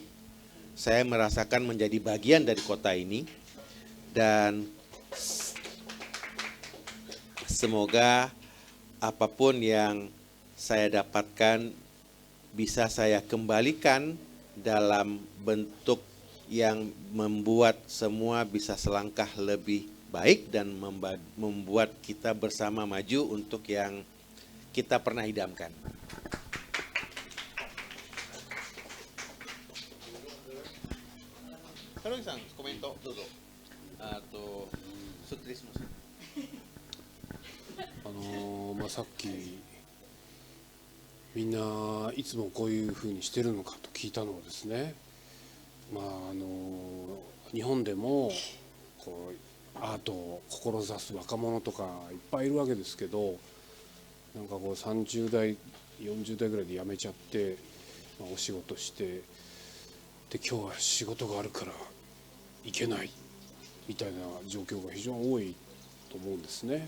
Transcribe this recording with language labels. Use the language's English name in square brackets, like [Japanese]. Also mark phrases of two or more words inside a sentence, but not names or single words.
[Indonesian] Saya merasakan menjadi bagian dari kota ini dan semoga apapun yang saya dapatkan bisa saya kembalikan dalam bentuk yang membuat semua bisa selangkah lebih baik dan membuat kita bersama maju untuk yang kita pernah idamkan. Haruki-san, komentar dozo. Atau sutrismo. [Japanese] さっきみんないつもこういうふうにしてるのかと聞いたのはですね、日本でもこうアートを志す若者とかいっぱいいるわけですけど、なんかこう30代40代ぐらいで辞めちゃって、お仕事してで今日は仕事があるから行けないみたいな状況が非常に多いと思うんですね。